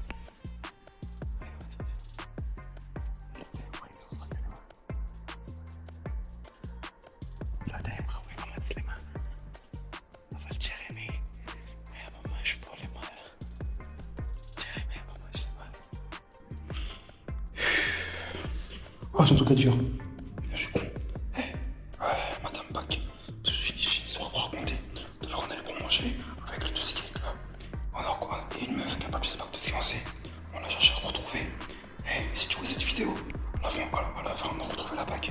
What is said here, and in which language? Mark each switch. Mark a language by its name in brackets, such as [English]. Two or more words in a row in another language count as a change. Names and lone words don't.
[Hebrew] לא יודע אם ראו עם המצלמה, אבל ג'רמי היה ממש פה למעלה. ג'רמי היה ממש למעלה. [French] Oh, j'ai un truc à dire. Je suis con. Madame Bach, j'ai une histoire à vous raconter. Tout à l'heure, on allait pour manger avec le dossier là. On a avancé. On l'a cherché à retrouver. Si tu vois cette vidéo, à la fin, on a retrouvé la bague.